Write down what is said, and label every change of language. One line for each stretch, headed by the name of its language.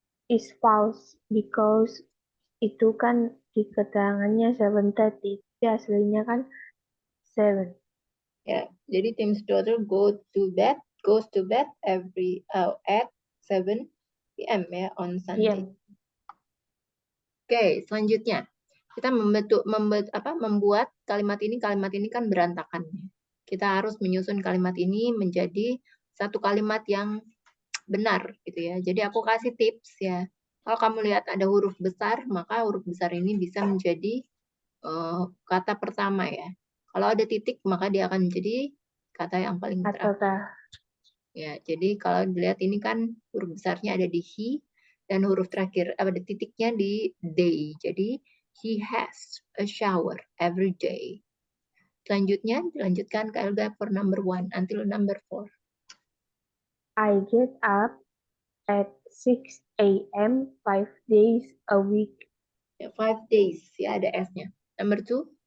English: Is false because
Indonesian: itu kan di keterangannya 7:30, tapi aslinya kan 7. Ya, jadi
English: Tim's daughter goes to bed every at 7 p.m. ya on Sunday. PM.
Indonesian: Oke, selanjutnya. Kita membuat kalimat ini kan berantakan. Kita harus menyusun kalimat ini menjadi satu kalimat yang benar gitu ya. Jadi aku kasih tips ya. Kalau kamu lihat ada huruf besar, maka huruf besar ini bisa menjadi kata pertama ya. Kalau ada titik, maka dia akan menjadi kata yang paling terakhir. Kata Ya, jadi kalau dilihat ini kan huruf besarnya ada di he dan huruf terakhir ada titiknya di day.
English: Jadi he has a shower every day.
Indonesian: Selanjutnya dilanjutkan ke Elga
English: for number 1 until number 4. I get up at 6 a.m. 5 days a week.
Indonesian: Ya,
English: 5 days
Indonesian: ya ada S-nya.
English: Number 2.